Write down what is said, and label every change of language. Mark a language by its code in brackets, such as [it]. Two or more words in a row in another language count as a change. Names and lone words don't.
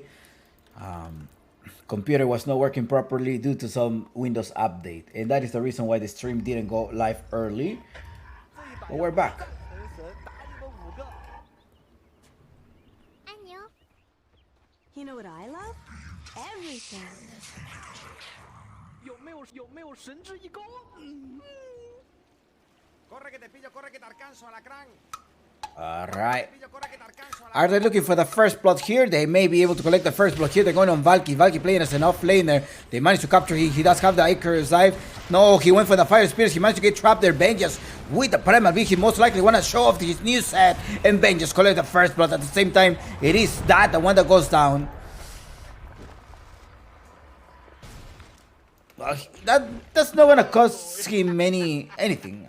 [en] Computer was not working properly due to some Windows update. And that is the reason why the stream didn't go live early. But we're back. You know what I love? Everything. [zh] 有没有神之一钩？ [es] Corre que te pillo, corre que te alcanzo, alacrán. [en] Alright. [es] Pillo, corre que te alcanzo, alacrán. [en] Are they looking for the first blood here? They may be able to collect the first blood here. They're going on Valky. Valky playing as an off-laner. They managed to capture him. He does have the Icarus dive. No, he went for the Fire Spears. He managed to get trapped there. Ben just with the Primal Beast. He most likely want to show off his new set. And Ben just collect the first blood. At the same time, it is that the one that goes down. That's not gonna cost him anything.